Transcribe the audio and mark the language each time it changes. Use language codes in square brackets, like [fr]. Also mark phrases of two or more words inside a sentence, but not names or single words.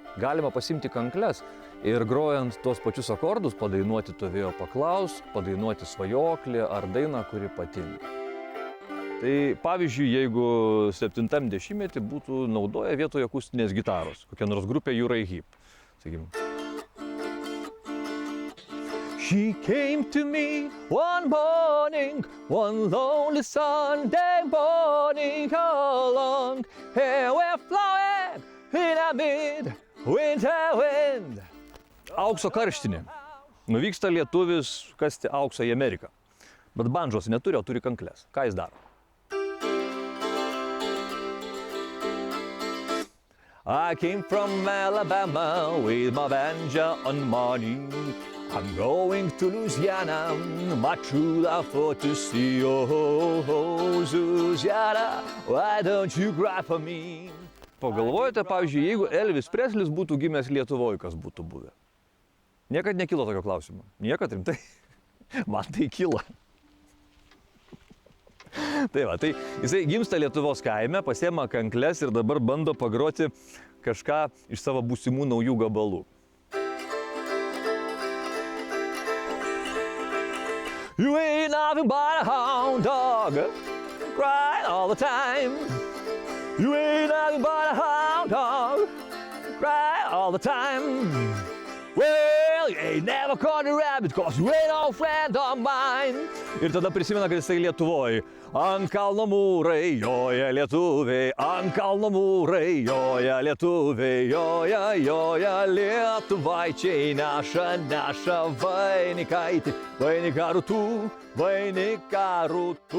[lt] Galima pasimti kankles ir grojant tuos pačius akordus padainuoti To vėjo paklaus, padainuoti Svajoklį ar dainą, kuri patinka. Tai pavyzdžiui, jeigu 70-metį būtų naudoję vietoje akustinės gitaros, kokia nors grupė Jūrai Hip. Sakykim. [en] She came to me one morning, one lonely Sunday morning along. Here we're flowing in a mid-winter wind. [lt] Aukso karštinė. Nuvyksta lietuvis kasti auksą į Ameriką. Bet bandžos neturi, o turi kankles. Ką jis daro? [en] I came from Alabama with my banjo and money. I'm going to Louisiana, my true love for to see. Oh, Louisiana, why don't you cry for me? [lt] Pagalvojate, pavyzdžiui, jeigu Elvis Preslis būtų gimęs Lietuvoje, kas būtų buvę? Niekad nekilo tokio klausimo. Niekad rimtai. Man tai kilo. Tai va, tai jisai gimsta Lietuvos kaime, pasiema kankles ir dabar bando pagroti kažką iš savo būsimų naujų gabalų. [en] You ain't nothing but a hound dog, crying all the time. You ain't nothing but a hound dog, crying all the time. Well, you ain't never caught a rabbit, cause you ain't no friend of mine. [lt] Ir tada prisimena, kad jisai Lietuvoj. Ant kalno mūrai joja lietuviai, ant kalno mūrai joja lietuviai, joja lietuvaičiai neša vainikaitį, vainiką rūtų.